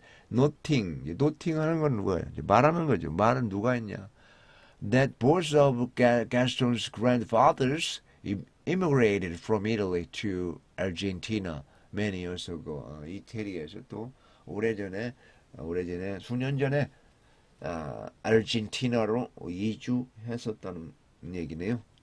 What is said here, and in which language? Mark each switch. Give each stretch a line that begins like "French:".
Korean: nothing 하는 건 누구예요? 말하는 거죠. 말은 누가 했냐?
English: That both of Gaston's grandfathers immigrated from Italy to Argentina many years ago.
Korean: 이태리에서 또 오래전에 수년 전에 아르헨티나로 이주했었다는 얘기네요.